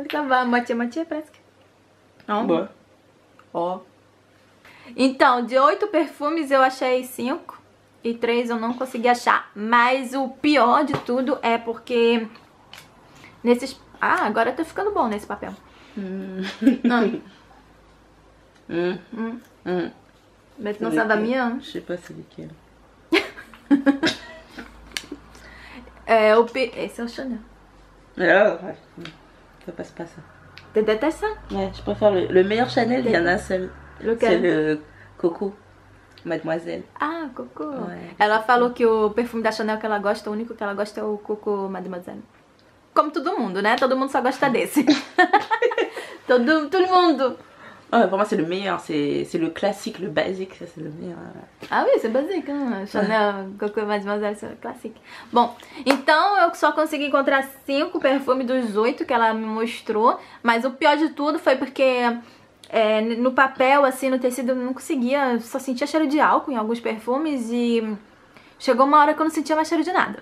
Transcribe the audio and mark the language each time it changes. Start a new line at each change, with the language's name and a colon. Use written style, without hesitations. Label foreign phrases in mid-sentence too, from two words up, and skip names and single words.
Portuguese: Tá bom, moitié, parece que... Não? Boa. Ó. Então, de 8 perfumes eu achei 5. E 3 eu não consegui achar. Mas o pior de tudo é porque... Nesses... Ah, agora tá ficando bom nesse papel.
French: Maintenant ça va mieux. Je sais pas c'est lequel.
Portuguese: Esse é o Chanel.
French: Alors, ouais. Ça passe pas ça. Tu détestes ça? Ouais, je préfère le meilleur Chanel, il y en a un seul. Lequel? C'est le Coco, Mademoiselle. Ah, Coco. Ouais.
Portuguese: Ela falou que o perfume da Chanel que ela gosta, o único que ela gosta é o Coco Mademoiselle. Como todo mundo, né? Todo mundo só gosta desse. Todo mundo.
French: Ouais, pour moi c'est le meilleur, c'est le classique, le basique, ça c'est le meilleur. Ah oui, c'est basique, hein? Chanel, Coco Mademoiselle, c'est classique.
Portuguese: Bom, então eu só consegui encontrar 5 perfumes dos 8 que ela me mostrou. Mas o pior de tudo foi porque no papel, assim, no tecido, eu não conseguia, só sentia cheiro de álcool em alguns perfumes. E chegou uma hora que eu não sentia mais cheiro de nada.